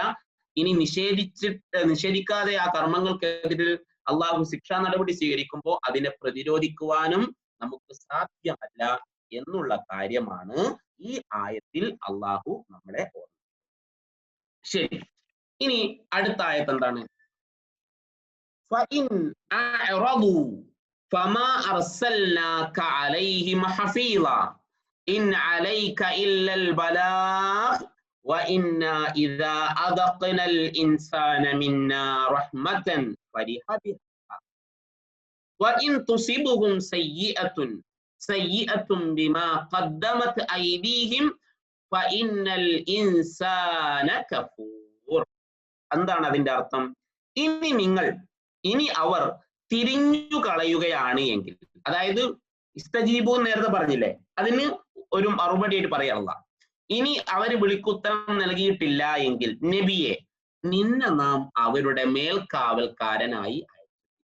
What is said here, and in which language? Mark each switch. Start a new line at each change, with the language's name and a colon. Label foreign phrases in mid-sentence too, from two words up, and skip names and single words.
Malayalam: ഇനി നിഷേധിക്കാതെ ആ കർമ്മങ്ങൾക്കെതിരെ അള്ളാഹു ശിക്ഷാ നടപടി സ്വീകരിക്കുമ്പോൾ അതിനെ പ്രതിരോധിക്കുവാനും നമുക്ക് സാധ്യമല്ല എന്നുള്ള കാര്യമാണ് ഈ ആയത്തിൽ അള്ളാഹു നമ്മളെ ഓർമ്മിപ്പിക്കുന്നത്. ശരി, ഇനി അടുത്ത ആയത്ത് എന്താണ്?
Arabic: فَإِنْ أَعْرَضُوا فَمَا أَرْسَلْنَاكَ عَلَيْهِمْ حَفِيظًا إِنْ عَلَيْكَ إِلَّا الْبَلَاغُ وَإِنَّا إِذَا أَذَقْنَا الْإِنسَانَ مِنَّا رَحْمَةً فَرِحَ بِهَا وَإِنْ تُصِبْهُمْ سَيِّئَةٌ بِمَا قَدَّمَتْ أَيْدِيهِمْ فَإِنَّ الْإِنسَانَ كَفُورٌ.
Malayalam: എന്താണ് അതിന്റെ അർത്ഥം? ഇനി അവർ തിരിഞ്ഞു കളയുകയാണ് എങ്കിൽ, അതായത് ഇസ്തജീബു നേരത്തെ പറഞ്ഞില്ലേ, അതിന് ഒരു മറുപടിയായിട്ട് പറയാനുള്ള, ഇനി അവർ വിളിക്കുത്തരം നൽകിയിട്ടില്ല എങ്കിൽ നബിയെ, നിന്നെ നാം അവരുടെ മേൽക്കാവൽക്കാരനായി അയച്ചിട്ടില്ല.